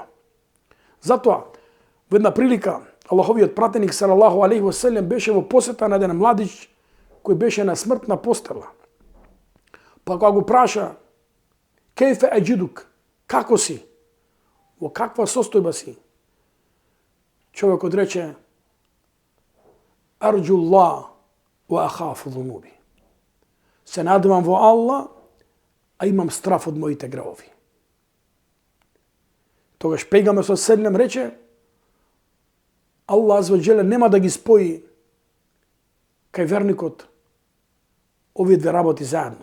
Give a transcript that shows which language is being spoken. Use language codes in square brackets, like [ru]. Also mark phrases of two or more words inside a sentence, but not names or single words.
[mk] Затоа, во една прилика, Аллаховиот пратеник [ar] صلى الله عليه وسلم [mk] беше во посета на еден младич кој беше на смртна постела. Па кога го праша, [ar] كيف تجدك, [mk] како си? Во каква состојба си? Човекот рече, [ar] أرجو الله وأخاف ذنوبي. [mk] Се надевам во Аллах, а имам страф од моите гревови. Тогаш пегамбер селем рече, [ar] الله عز وجل [mk] нема да ги спои кај верникот овие две работи заедно.